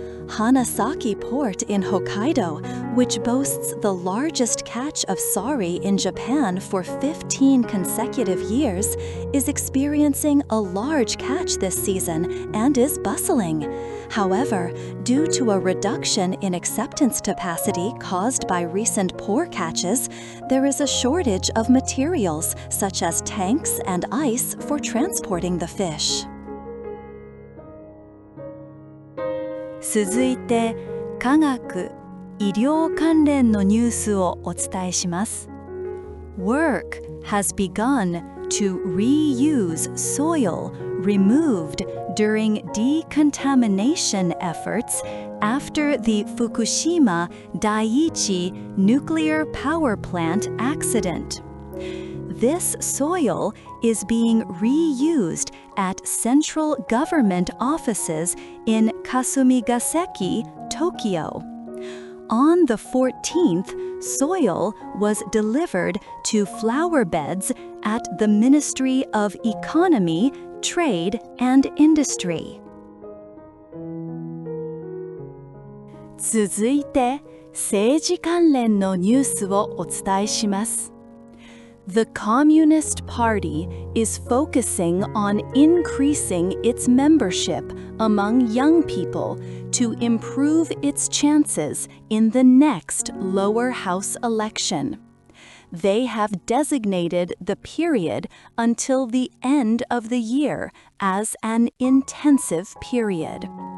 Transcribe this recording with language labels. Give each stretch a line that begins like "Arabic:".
English: Hanasaki Port in Hokkaido, which boasts the largest catch of sari in Japan for 15 consecutive years, is experiencing a large catch this season and is bustling. However, due to a reduction in acceptance capacity caused by recent poor catches, there is a shortage of materials such as tanks and ice for transporting the fish.
Japanese: 続いて、科学・医療関連のニュースをお伝えします。
English: Work has begun to reuse soil removed during decontamination efforts after the Fukushima Daiichi nuclear power plant accident. This soil is being reused at central government offices in Kasumigaseki, Tokyo. On the 14th, soil was delivered to flower beds at the Ministry of Economy, Trade and Industry.
Japanese: 続いて、政治関連のニュースをお伝えします。
English: The Communist Party is focusing on increasing its membership among young people to improve its chances in the next lower house election. They have designated the period until the end of the year as an intensive period.